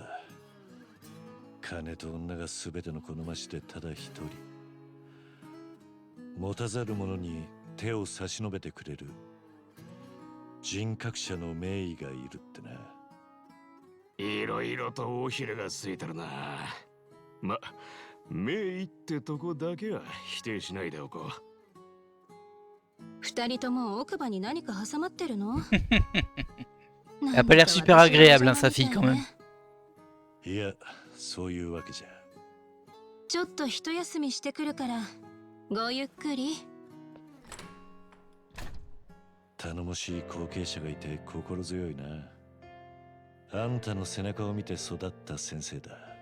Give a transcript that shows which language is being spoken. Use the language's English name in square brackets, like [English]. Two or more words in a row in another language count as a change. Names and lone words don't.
[Japanese] 金と女が全ての好ましでただ一人、持たざる者に手を差し伸べてくれる人格者の名医がいるってな。いろいろと尾ひれがついてるな。ま、名医ってとこだけは否定しないでおこう。二人とも奥歯に何か挟まってるの？ [French] Elle a pas l'air super agréable, hein, sa fille, quand même. [Japanese] いや、そういうわけじゃ。ちょっと一休みしてくるからごゆっくり。頼もしい後継者がいて心強いな。あんたの背中を見て育った先生だ。